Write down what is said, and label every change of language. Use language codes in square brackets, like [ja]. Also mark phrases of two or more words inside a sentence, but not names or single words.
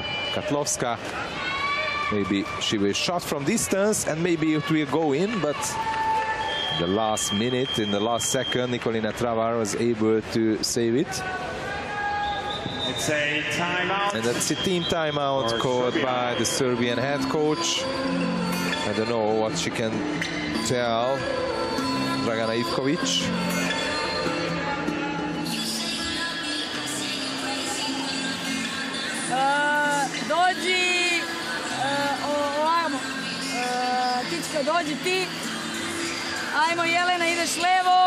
[en] Katlovska, maybe she will shot from distance and maybe it will go in, but the last minute, in the last second, Nikolina Travar was able to save it. It's a timeout. And that's a team timeout called by the Serbian head coach. I don't know what she can tell Dragana Ivkovic. [sr] Dođi, ovamo, Tička, dođi ti. Ajmo Jelena, ideš levo.